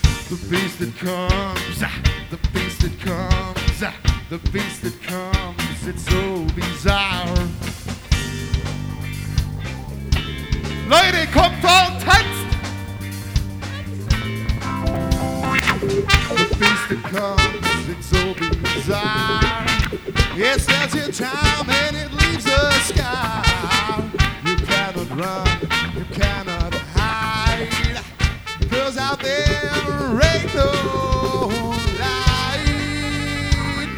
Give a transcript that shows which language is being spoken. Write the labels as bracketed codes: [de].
[en] The beast that comes, the beast that comes, the beast that comes, it's so bizarre. [de] Leute, kommt vor und tanzt! [en] The beast that comes, it's so bizarre. Yes, that's your time and it leaves the sky. You cannot run, you cannot hide. Cause out there ain't no light.